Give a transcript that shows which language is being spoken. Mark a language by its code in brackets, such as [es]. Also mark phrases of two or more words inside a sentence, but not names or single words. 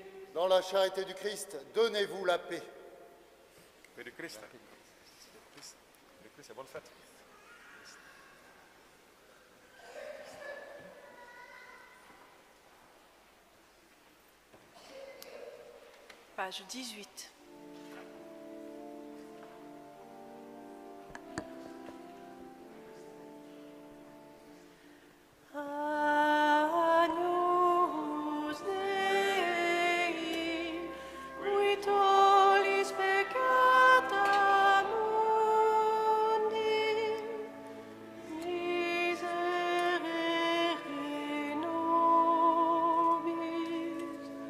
[fr] Dans la charité du Christ, donnez-vous la paix. Paix du Christ. Le Christ, c'est bonne fête. Page 18. [la] Agnus Dei, qui tollis peccata mundi, miserere nobis.